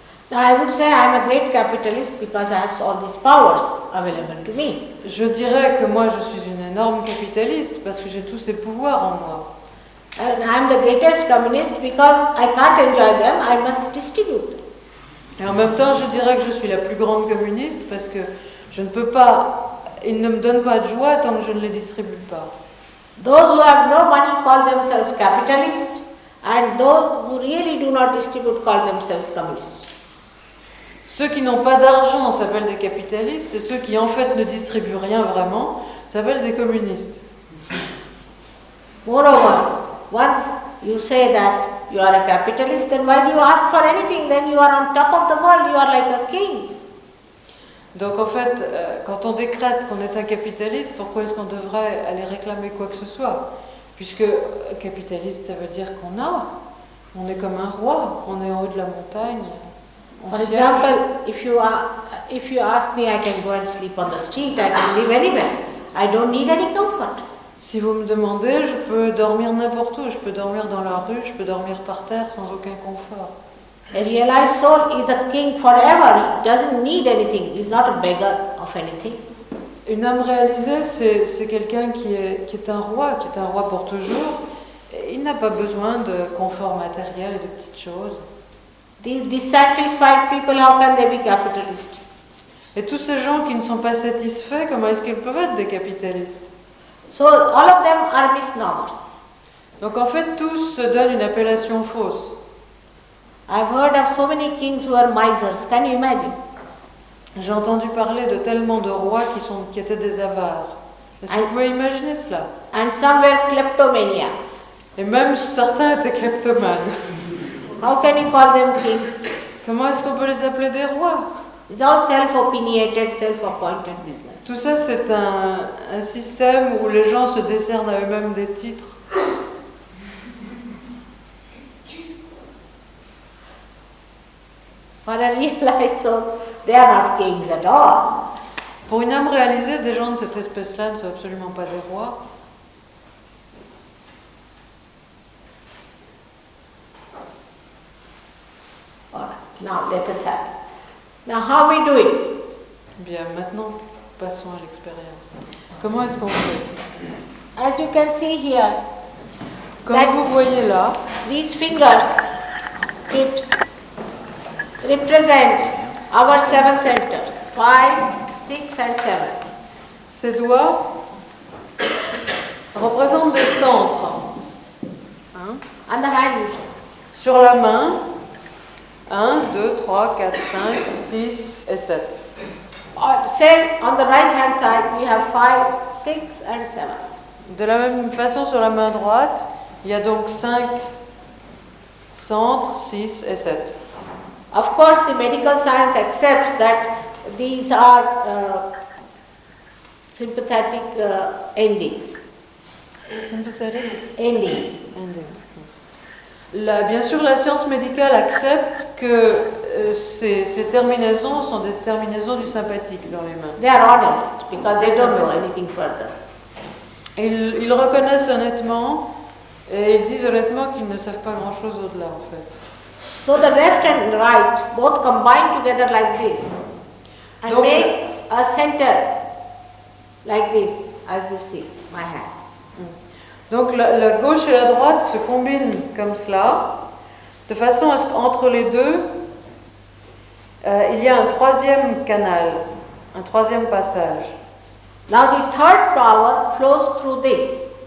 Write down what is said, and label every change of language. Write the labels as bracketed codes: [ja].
[en] Now I would say I am a great capitalist because I have all these powers available to me. [fr] Je dirais que moi, je suis une énorme capitaliste parce que j'ai tous ces pouvoirs en moi. [en] And I am the greatest communist because I can't enjoy them, I must distribute them. [fr] Et en même temps, je dirais que je suis la plus grande communiste parce que je ne peux pas, ils ne me donnent pas de joie tant que je ne les distribue pas. [en] Those who have no money call themselves capitalists, and those who really do not distribute call themselves communists. [fr] Ceux qui n'ont pas d'argent s'appellent des capitalistes et ceux qui en fait ne distribuent rien vraiment s'appellent des communistes. [en] Moreover, once you say that you are a capitalist, then why do you ask for anything? Then you are on top of the world, you are like a king. [fr] Donc en fait, quand on décrète qu'on est un capitaliste, pourquoi est-ce qu'on devrait aller réclamer quoi que ce soit? Puisque capitaliste, ça veut dire on est comme un roi, on est en haut de la montagne. [en] For example, if you ask me, I can go and sleep on the street, I can live anywhere. I don't need any comfort. [fr] Si vous me demandez, je peux dormir n'importe où, je peux dormir dans la rue, je peux dormir par terre sans aucun confort. [en] A realized soul is a king forever. He doesn't need anything. He is not a beggar of anything. [fr] Une âme réalisée, c'est quelqu'un qui est un roi pour toujours. Et il n'a pas besoin de confort matériel et de petites choses. [en] These dissatisfied people, how can they be capitalists? [fr] Et tous ces gens qui ne sont pas satisfaits, comment est-ce qu'ils peuvent être des capitalistes? [en] So all of them are misnomers. [fr] Donc en fait, tous se donnent une appellation fausse. [en] I've heard of so many kings who are misers. Can you imagine? [fr] J'ai entendu parler de tellement de rois qui étaient des avares. Est-ce que vous pouvez imaginer cela? [en] And some were kleptomaniacs. [fr] Et même certains étaient kleptomanes. [en] How can you call them kings? [fr] Comment est-ce qu'on peut les appeler des rois? [en] It's all self-opinionated, self-appointed business. [fr] Tout ça, c'est un système où les gens se décernent à eux-mêmes des titres. [en] For a realized soul, they are not kings at all. [fr] Pour une âme réalisée, des gens de cette espèce-là ne sont absolument pas des rois. [en] All right, now let us have it. Now how we do it? [fr] Bien, maintenant, passons à l'expérience. Comment est-ce qu'on fait? [en] As you can see here, [fr] Comme [en] that [fr] vous voyez là, [en] these fingers, tips, represent our 7 centers, 5, 6 and 7. [fr] ces doigts représentent des centres. [en] And the hand motion. [fr] Sur la main, 1, 2, 3, 4, 5, 6 et 7. [en] Same on the right hand side, we have 5, 6 and 7. [fr] De la même façon, sur la main droite, il y a donc 5 centres, 6 et 7. [en] Of course, the medical science accepts that these are sympathetic endings. Endings. [fr] Bien sûr, la science médicale accepte que ces terminaisons sont des terminaisons du sympathique dans les mains. [en] They are honest because they don't know anything further. [fr] Ils reconnaissent honnêtement et ils disent honnêtement qu'ils ne savent pas grand-chose au-delà en fait. [en] So the left and right both combine together like this and [fr] Donc, [en] make a center like this, as you see, my hand. [fr] Donc la gauche et la droite se combinent comme cela, de façon à ce qu'entre les deux, il y a un troisième canal, un troisième passage. [en] Now the third power flows through this.